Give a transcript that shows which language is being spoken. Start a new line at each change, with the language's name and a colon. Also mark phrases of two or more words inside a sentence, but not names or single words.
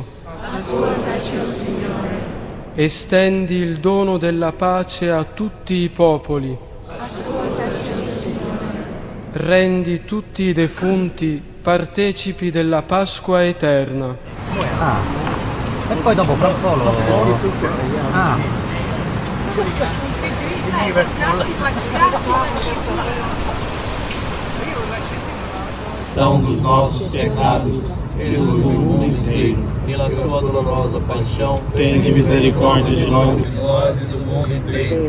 Italian: Ascoltaci, Signore. Estendi il dono della pace a tutti i popoli. Ascoltaci, Signore. Rendi tutti i defunti partecipi della Pasqua eterna. Ah, e poi dopo fra un po' lo... Ah.
Portuguese: Perdão dos nossos pecados, pelos do mundo inteiro, pela sua dolorosa paixão, tende misericórdia de nós e do mundo inteiro.